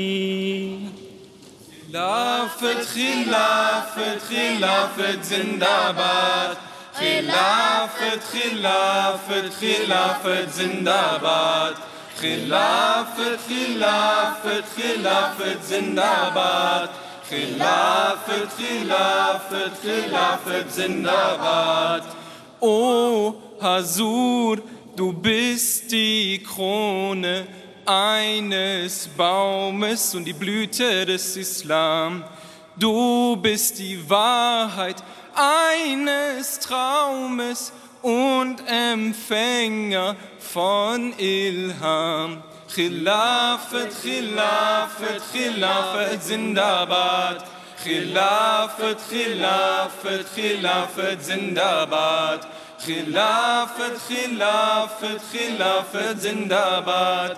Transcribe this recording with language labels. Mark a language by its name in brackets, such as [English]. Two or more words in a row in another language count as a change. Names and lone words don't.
[Urdu] خلافت خلافت خلافت زندہ باد خلافت خلافت خلافت زندہ باد خلافت خلافت خلافت زندہ باد خلافت خلافت خلافت زندہ باد [German] O Hasur, du bist die Krone eines Baumes und die Blüte des Islam. Du bist die Wahrheit eines Traumes und Empfänger von Ilham. [Urdu] خلافت، خلافت، خلافت، زندہ باد. خلافت، خلافت، خلافت، زندہ باد. خلافت، خلافت، خلافت، زندہ باد.